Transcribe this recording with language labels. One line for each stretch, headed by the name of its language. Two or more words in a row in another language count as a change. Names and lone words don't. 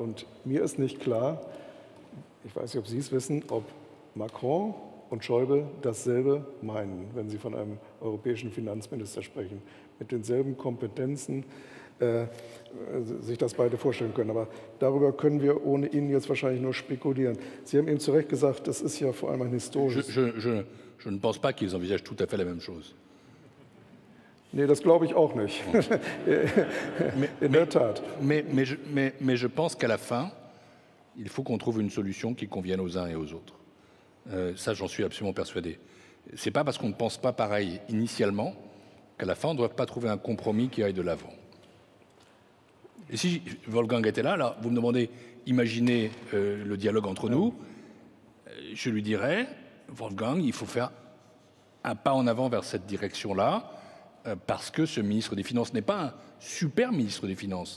German: Und mir ist nicht klar, ich weiß nicht, ob Sie es wissen, ob Macron und Schäuble dasselbe meinen, wenn sie von einem europäischen Finanzminister sprechen, mit denselben Kompetenzen, sich das beide vorstellen können. Aber darüber können wir ohne Ihnen jetzt wahrscheinlich nur spekulieren. Sie haben eben zu Recht gesagt, das ist ja vor allem ein historisches...
French: Je ne pense pas qu'ils envisagent tout à fait la même chose.
German: Nee, das glaube ich auch nicht. In der Tat.
French: Mais je pense qu'à la fin, il faut qu'on trouve une solution qui convienne aux uns et aux autres. Ça, j'en suis absolument persuadé. Ce n'est pas parce qu'on ne pense pas pareil initialement qu'à la fin, on ne doit pas trouver un compromis qui aille de l'avant. Et si Wolfgang était là, alors vous me demandez, imaginez le dialogue entre nous, je lui dirais, Wolfgang, il faut faire un pas en avant vers cette direction-là, parce que ce ministre des Finances n'est pas un super ministre des Finances.